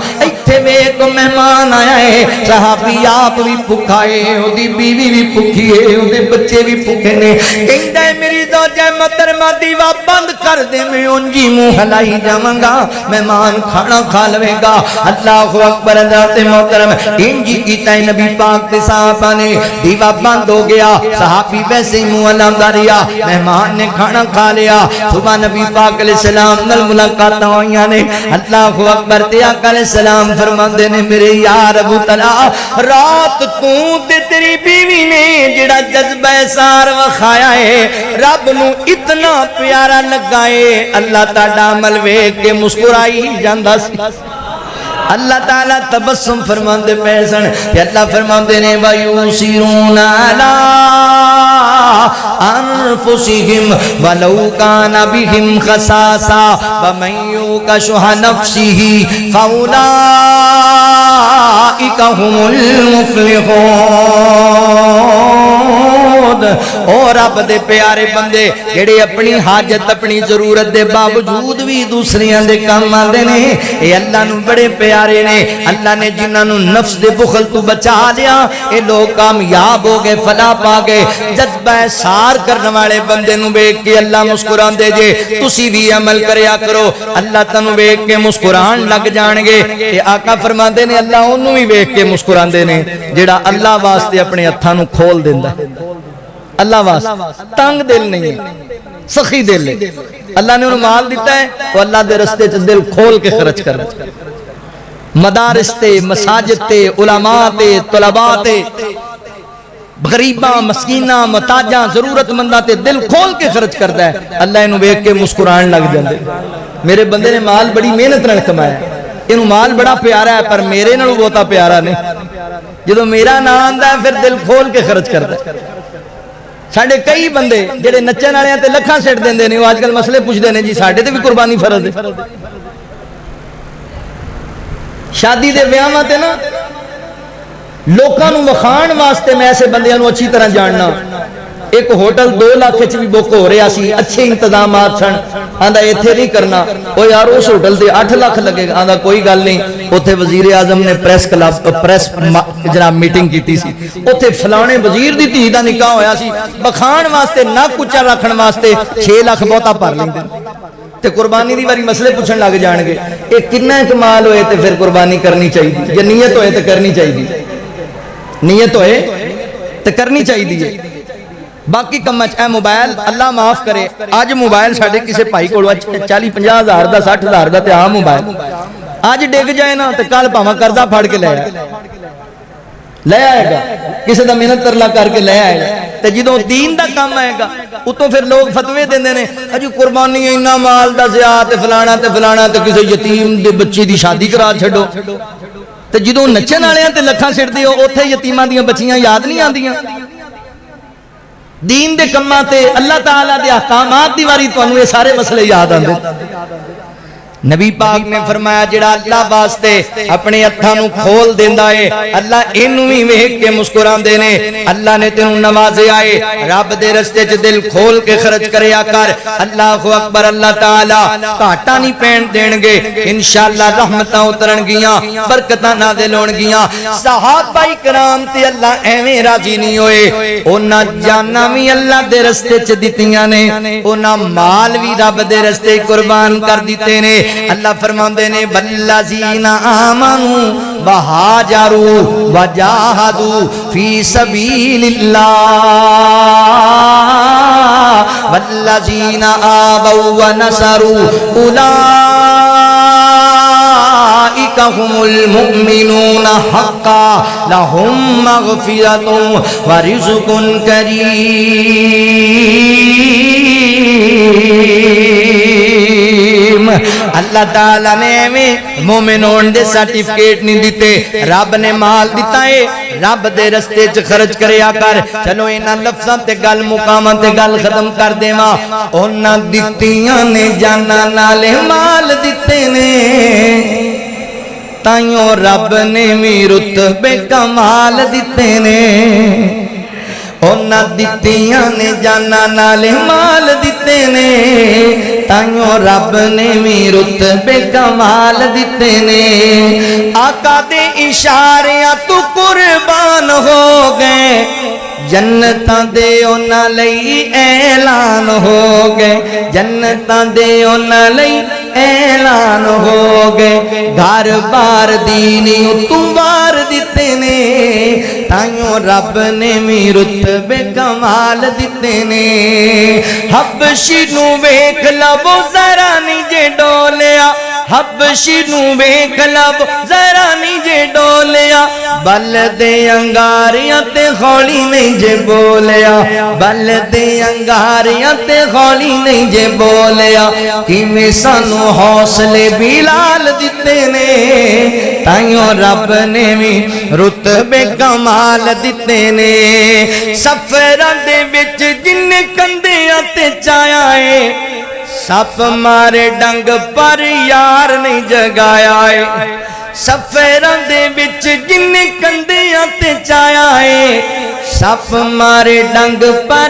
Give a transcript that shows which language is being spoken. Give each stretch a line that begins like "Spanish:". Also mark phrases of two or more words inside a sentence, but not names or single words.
Punjabi: ایتھے ویکھ مہمان آیا ہے، صحابی آپ بھی بھوکا ہے، او دی بیوی بھی بھوکی ہے، او دے بچے بھی بھوکے نے، کہندا ہے میری زوجہ محترمہ دیوا بند کر دے میں انجی منہ ہلائی جاواں گا مہمان کھانا کھا لوے گا
Arabic: اللہ اکبر
Punjabi: حضرت محترم انجی کیتا ہے نبی پاک دے صحابہ نے دیوا بند ہو گیا صحابی ویسے ہی منہ ہلاندا رہیا مہمان نے کھانا کھا لیا صبح نبی پاک
Arabic: علیہ السلام
Punjabi: نال ملاقات ہوئیاں نے
Arabic: اللہ اکبر
Punjabi: تے آقا
Arabic: علیہ السلام
Punjabi: فرماندے نے میرے یار ابو طلحہ رات تو تے تیری بیوی نے جڑا جذبہ سار وکھایا ہے رب نو اتنا پیارا لگا ہے اللہ تعالی عمل ویکھ کے مسکرائی جاندا سی اللہ تعالیٰ تبسم فرماندے پیسن کہ اللہ فرماندے نے
Arabic: وَيُسِرُونَ عَلَىٰ أَنفُسِهِمْ وَلَوْ كَانَ بِهِمْ خَصَاصَةٌ وَمَن يُوقَ شُحَّ نَفْسِهِ فَأُولَٰئِكَ هُمُ الْمُفْلِحُونَ
Punjabi: اور رب دے پیارے بندے جڑے اپنی حاجت اپنی ضرورت دے باوجود بھی دوسریاں دے کام آندے نے اے اللہ نو بڑے پیارے نے اللہ نے جنہاں نو نفس دے بخل تو بچا لیا اے لوگ کامیاب ہو گئے فلاح پا گئے جذبہ سار کرنے والے بندے نو ویکھ کے اللہ مسکران دے جے تسی بھی عمل کریا کرو اللہ تانوں ویکھ کے مسکران لگ جان گے تے آقا فرماندے نے اللہ اونوں بھی ویکھ کے مسکران دے نے جڑا اللہ واسطے اپنے ہتھاں نو کھول دیندا اللہ واسطے تنگ دل نہیں ہے سخی دل ہے اللہ نے انہوں مال دیتا ہے تو اللہ دے رستے چ دل کھول کے خرچ کر مدارس تے مساجد تے علماء تے طلباء تے غریباں مسکیناں محتاجاں ضرورت منداں تے دل کھول کے خرچ کردا ہے اللہ انہوں ویکھ کے مسکران لگ جاندے میرے بندے نے مال بڑی محنت نال کمایا انہوں مال بڑا پیارا ہے پر میرے نالوں بہتا پیارا نہیں جدوں میرا نام آندا ہے پھر دل کھول کے خرچ کردا ہے ساڑھے کئی بندے جڑے نچن والے تے لکھاں سیٹ دیندے نے آج کل مسئلے پوچھدے نے جی ساڈے تے بھی قربانی فرض ہے شادی دے ویاواں تے نا لوکاں نوں وکھان واسطے میں ایسے بندیاں نوں اچھی طرح جاننا ایک ہوٹل 2 لاکھ وچ بھی بک ہو رہا سی اچھے انتظامات سن آندا ایتھے نہیں کرنا او یار اس ہوٹل تے 8 لاکھ لگے گا آندا کوئی گل نہیں اوتھے وزیر اعظم نے پریس جناب میٹنگ کیتی سی اوتھے فلانے وزیر دی دھی دا نکاح ہویا سی بخان واسطے نک اونچا رکھن واسطے 6 لاکھ بہتا بھر لیندے تے قربانی دی واری مسئلے پوچھن لگ جان گے اے کتنا کمال ہوئے تے پھر قربانی کرنی چاہیے یا نیت ہوئے تے کرنی چاہیے نیت ہوئے تے کرنی چاہیے باقی کمچ اے موبائل اللہ معاف کرے آج موبائل ساڑھے کسے پائی کوڑوا 40-50 ہزار دا 60 ہزار دا تے آم موبائل آج ڈگ جائے نا تے کال پاما کردہ پھاڑ کے لے آئے گا کسے دا محنت ترلا کر کے لے آئے گا تے جدوں دین دا کام آئے گا اتوں پھر لوگ فتوے دیندے نے اجی قربانی اینا مال دا زیادہ تے فلانا تے کسے یتیم دے بچے دی شادی کرا چھڑو تے جدوں نچن والے تے لکھاں سٹ دیو اوتھے یتیماں دیاں بچیاں یاد نہیں آندیاں دین دے کماں تے اللہ تعالیٰ دے احکامات دی واری تانوں یہ سارے مسئلے یاد آندے نبی پاک نے فرمایا جڑا اللہ واسطے اپنے ہتھاں نوں کھول دیندا ہے اللہ اینوں وی ویکھ کے مسکراندے نے اللہ نے تینوں نوازیا ہے رب دے رستے چ دل کھول کے خرچ کریا کر
Arabic: اللہ اکبر
Punjabi: اللہ تعالی گھاٹا نہیں پین دین گے
Arabic: انشاءاللہ
Punjabi: رحمتاں اترن گیاں برکتاں نازل ہون گیاں صحابہ کرام تے اللہ ایویں راضی نہیں ہوئے انہاں جاناں وی اللہ دے رستے چ دتیاں نے انہاں مال وی رب دے رستے قربان کر دتے نے اللہ فرماندے نے
Arabic: والذین آمنوا وہاجروا وجاہدوا فی سبیل اللہ والذین آووا ونصروا اولئک هم المؤمنون حقا لهم مغفرۃ ورزق کریم اللہ
Punjabi: تعالیٰ نے میں مومنون دے سرٹیفکیٹ نہیں دیتے رب نے مال دیتا ہے رب دے رستے چ خرچ کریا کر چلو اینا لفظاں تے گل مقاماں تے گل ختم کر دیواں انہاں دتیاں نے جانا نالے مال دیتے نے تائیوں رب نے بھی رتبے کمال دیتے نے انہاں دتیاں نے جانا نالے مال دیتے نے تائیوں رب نے بھی رتبے کمال دیتے نے آقا دے اشاریاں تو قربان ہو گئے جنتاں دے انہاں لئی اعلان ہو گئے جنتاں دے انہاں لئی اعلان ہو گئے گھر بار دینی اتوار دیتے نے تائیوں رب نے می رتبے کمال دیتے نے حبشی نو ویکھ لو ذرا نہیں جے ڈولیا حبشی نو ویکھ لو ذرا نہیں جے ڈولیا بل دے انگاریاں تے خولی نہیں جے بولیا بل دے انگاریاں تے خولی نہیں جے بولیا کیویں سانو حوصلے بلال دیتے نے تائیوں رب نے بھی رتبے کمال دیتے نے سفراں دے وچ جن کندیاں تے چایا ہے سپ مارے ڈنگ پر یار نہیں جگایا ہے سفراں دے وچ جن کندیاں تے چایا ہے سپ مارے ڈنگ پر